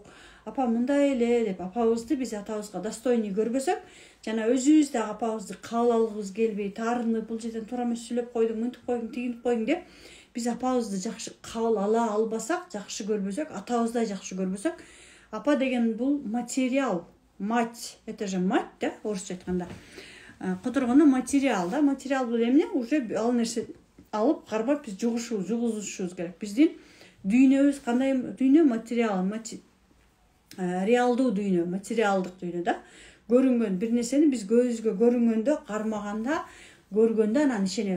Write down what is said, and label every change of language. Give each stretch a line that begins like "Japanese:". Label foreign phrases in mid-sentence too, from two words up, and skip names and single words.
Kyrgyz: Апам мындай эле деп апабызды биз атабызга достойный көрбөсөк, жана өзүбүз да апабызды кабыл алгыбыз келбей, таарынып, бул жерден туура эмес сүйлөп койдуң, мынтип койдуң, тигинтип койдуң деп биз апабызды жакшы кабыл ала албасак, жакшы көрбөсөк, атабыздай жакшы көрбөсөк, апа деген бул материал,
Russian: мать, это же мать,
Kyrgyz: да, орусча айтканда. Которгону материал, да, материал бул эмне? Уже ал нерсе алып карбап биз жугузушубуз керек. Биздин дүйнөбүз кандай дүйнө? Материал, реалдуу дүйнө, материалдык дүйнө да. Көрүнгөн бир нерсени биз көзгө көрүнгөндө, кармаганда, көргөндө анан ишенебиз.